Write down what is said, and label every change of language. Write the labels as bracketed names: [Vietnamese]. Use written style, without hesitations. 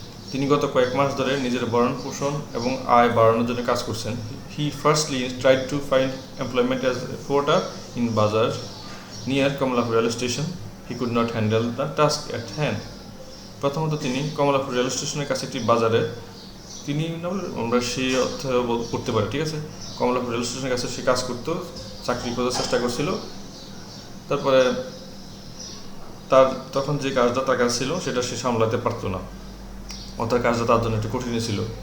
[Bangla] তিনি গত কয়েক মাস ধরে নিজের ভরণ পোষণ এবং আয় বাড়ানোর জন্য কাজ করছেন। [English] He firstly tried to find employment as a porter in Bazar near Kamlapur railway station. He could not handle the task at hand. [Bangla] প্রথমত তিনি কমলাপুর রেল স্টেশনের কাছে একটি বাজারে, তিনি আমরা সেই অর্থ করতে পারি, ঠিক আছে? কমলাপুর রেল স্টেশনের কাছে সে কাজ করতো, চাকরি করার চেষ্টা করছিল। তারপরে তখন যে কাজটা তার কাছে ছিল সেটা সে সামলাতে পারতো না, অর্থাৎ কাজটা তার জন্য একটু কঠিন ছিল।